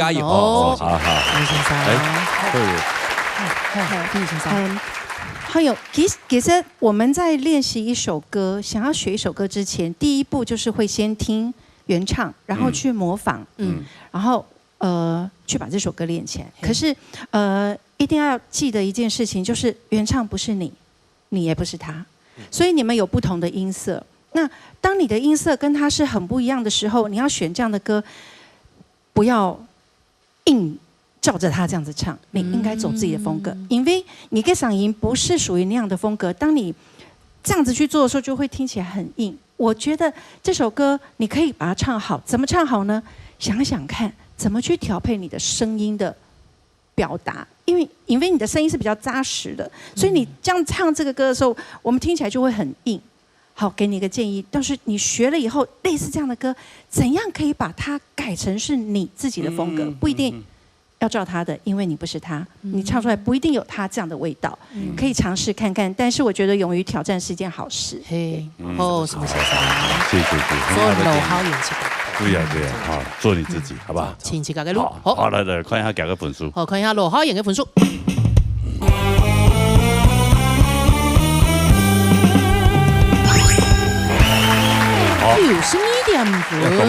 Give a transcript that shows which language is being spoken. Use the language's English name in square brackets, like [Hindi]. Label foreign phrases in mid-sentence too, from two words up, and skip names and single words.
[Chinese] 好，李先生，李先生，還有，其實我們在練習一首歌，想要學一首歌之前，第一步就是會先聽原唱，然後去模仿，然後去把這首歌練起來。可是一定要記得一件事情，就是原唱不是你，你也不是他，所以你們有不同的音色。那當你的音色跟他是很不一樣的時候，你要選這樣的歌，不要硬照着他這樣子唱，你應該走自己的風格，因為你嘅嗓音不是屬於那樣的風格。當你這樣子去做的時候，就會聽起來很硬。我覺得這首歌你可以把它唱好，怎麼唱好呢？想想看，怎麼去調配你的聲音的表達，因為你的聲音是比較紮實的，所以你這樣唱這個歌的時候，我們聽起來就會很硬。好，給你一個建議，但是你學了以後，類似這樣的歌，怎樣可以把它改成是你自己的風格？不一定要照他的，因為你不是他，你唱出來不一定有他這樣的味道，可以嘗試看看。但是我覺得勇於挑戰是一件好事。嘿，哦，什麼先生？謝謝。做老好演技。對呀，好，做你自己，好不好？請自己嘅路。好，來，看一下幾個分數。好，看一下老好演嘅分數。62.5分，